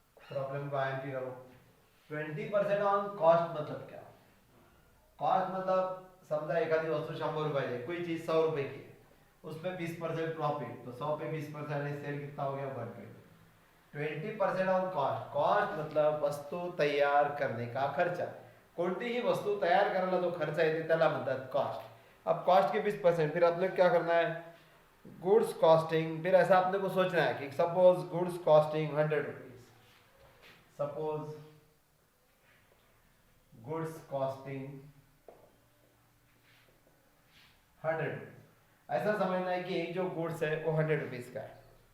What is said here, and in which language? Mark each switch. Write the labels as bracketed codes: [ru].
[hi] Problem को IMP करो। 20% on cost मतलब क्या, कॉस्ट मतलब समझा एक आधी वस्तु 100 रुपए है, कोई चीज 100 रुपए की है, उसमें 20% प्रॉफिट, तो 100 पे 20% सेल कितना हो गया 120%। ऑन कॉस्ट, कॉस्ट मतलब वस्तू तयार करने का खर्चा, [mr] कोणतीही वस्तू तयार करायला जो खर्च येते त्याला म्हणतात कॉस्ट। [hi] अब कॉस्ट के 20%, फिर आपने क्या करना है गुड्स कॉस्टिंग, फिर ऐसा आपने को सोचना है कि suppose goods costing 100 rupees, suppose goods costing 100, ऐसा समझना है कि एक जो गुड्स है वो 100 रुपीज का है।